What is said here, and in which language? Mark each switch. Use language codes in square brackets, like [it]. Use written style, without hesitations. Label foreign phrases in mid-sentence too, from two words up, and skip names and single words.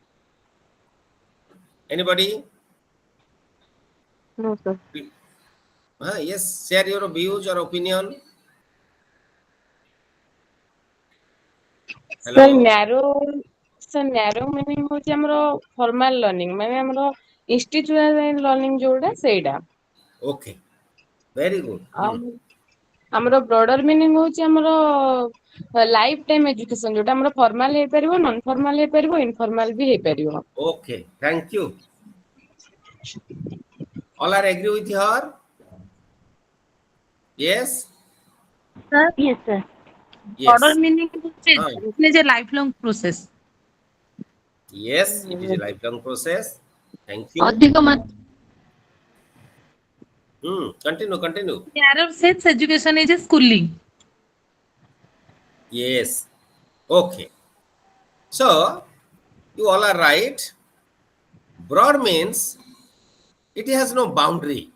[en] Anybody? No, sir. Yes, share your views or opinion. Sir, Hello. narrow meaning [or] ହଉଛି ଆମର [en] formal learning [or] ମାନେ ଆମର [en] institutional learning [or] ଯୋଉଟା ସେଇଟା [en] Okay, very good. [or] ଆଉ ଆମର [en] broader meaning [or] ହଉଛି ଆମର [en] life time education [or] ଯୋଉଟା ଆମର ଫର୍ମାଲ ହେଇପାରିବ [en] non formal [or] ହେଇପାରିବ ଇନଫର୍ମାଲ ବି ହେଇପାରିବ [en] Okay, thank you. All are agree with her? Yes? Sir, yes, sir. Order Yes. meaning Huh. is a lifelong process. Yes, it is a lifelong process. Thank you. [or] ଅଧିକ ମାତ୍ରା [en] Continue. narrow sense education is a schooling. Yes. Okay. So, you all are right. Broad means it has no boundary.